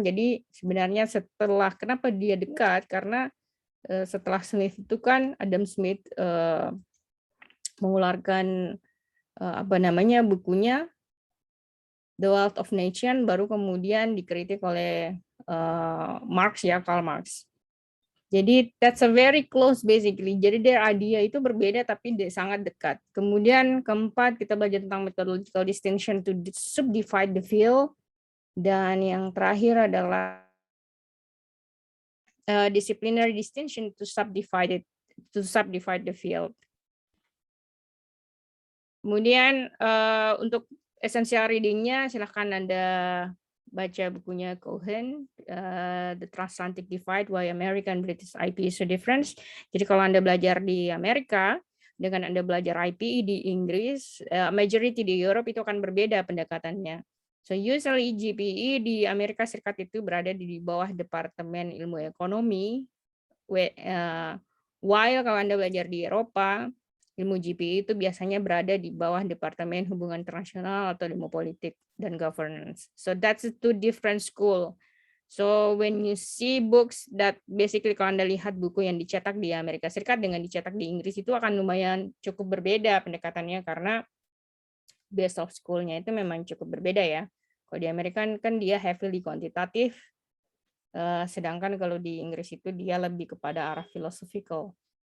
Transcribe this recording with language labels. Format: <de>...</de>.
<id>Jadi sebenarnya setelah kenapa dia dekat karena setelah Smith itu kan Adam Smith mengeluarkan bukunya The Wealth of Nation, baru kemudian dikritik oleh Marx ya, Karl Marx. Jadi</id> <en>that's a very close basically.</en> <id>Jadi</id> <en>their idea</en> <id>itu berbeda tapi sangat dekat. Kemudian keempat kita belajar tentang</id> <en>methodological distinction to subdivide the field.</en> <id>Dan yang terakhir adalah</id> <en>disciplinary distinction to subdivide the field.</en> <id>Kemudian untuk essential reading-nya silahkan Anda baca bukunya Cohen, The Transatlantic Divide, Why American British IP is so different. Jadi kalau Anda belajar di Amerika, dengan Anda belajar IP di Inggris, majority di Europe itu akan berbeda pendekatannya.</id> <en>So usually</en> <id>GPE di Amerika Serikat itu berada di bawah Departemen Ilmu Ekonomi,</id> <en>while</en> <id>kalau Anda belajar di Eropa, ilmu GPI itu biasanya berada di bawah Departemen Hubungan Internasional atau Ilmu Politik dan Governance.</id> <en>So that's two different school. So when you see books that basically</en> <id>kalau Anda lihat buku yang dicetak di Amerika Serikat dengan dicetak di Inggris itu akan lumayan cukup berbeda pendekatannya karena base of school-nya itu memang cukup berbeda ya. Kalau di Amerika kan dia heavily kuantitatif, sedangkan kalau di Inggris itu dia lebih kepada arah philosophical.</id>